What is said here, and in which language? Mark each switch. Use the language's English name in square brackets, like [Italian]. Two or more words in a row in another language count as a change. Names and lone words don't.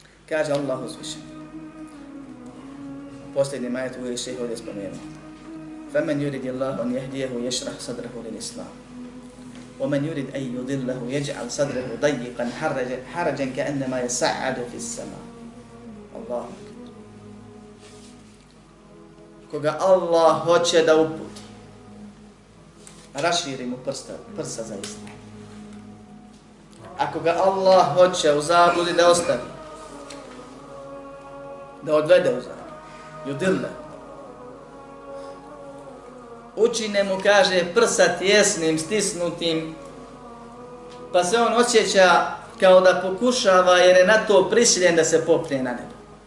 [Bosnian] Kaže Allah uzvišen. Posljednji majet uvijek ših ovdje spomenuo. [Arabic] فَمَنْ يُرِدِ اللَّهُ أَنْ يَهْدِيَهُ يَشْرَحْ صَدْرَهُ لِلْإِسْلَامِ وَمَنْ يُرِدْ أَنْ يُضِلَّهُ يَجْعَلْ صَدْرَهُ ضَيِّقًا حَرَجًا كَأَنَّمَا يَصَعَّدُ فِي السَّمَاءِ. [Bosnian] Allah. Koga Allah hoće da uputi, raširi mu prsa za islam. Ako ga Allah hoće u zabludi da ostavi, da odvede u zabludi, yudilla, učine mu, kaže, prsa tjesnim, stisnutim, pa se on osjeća kao da pokušava jer je na to prisiljen da se popne na nebo.